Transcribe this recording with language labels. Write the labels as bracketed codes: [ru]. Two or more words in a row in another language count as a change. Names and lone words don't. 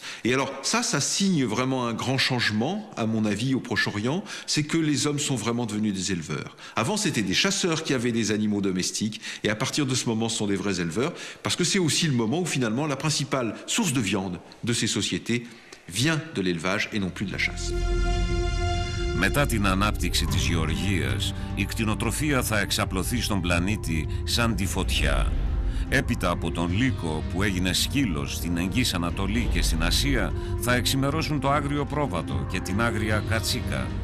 [fr] Et alors ça signe vraiment un grand changement, à mon avis, au Proche-Orient, c'est que les hommes sont vraiment devenus des éleveurs. Avant, c'était des chasseurs qui avaient des animaux domestiques, et à partir de ce moment, ce sont des vrais éleveurs, parce que c'est aussi le moment où finalement la principale source de viande de ces sociétés vient de l'élevage et non plus de la chasse. [el] Μετά την ανάπτυξη της γεωργίας, η κτηνοτροφία θα εξαπλωθεί στον πλανήτη σαν τη φωτιά. Έπειτα από τον λύκο που έγινε σκύλος στην Εγγύς Ανατολή και στην Ασία, θα εξημερώσουν το άγριο πρόβατο και την άγρια κατσίκα.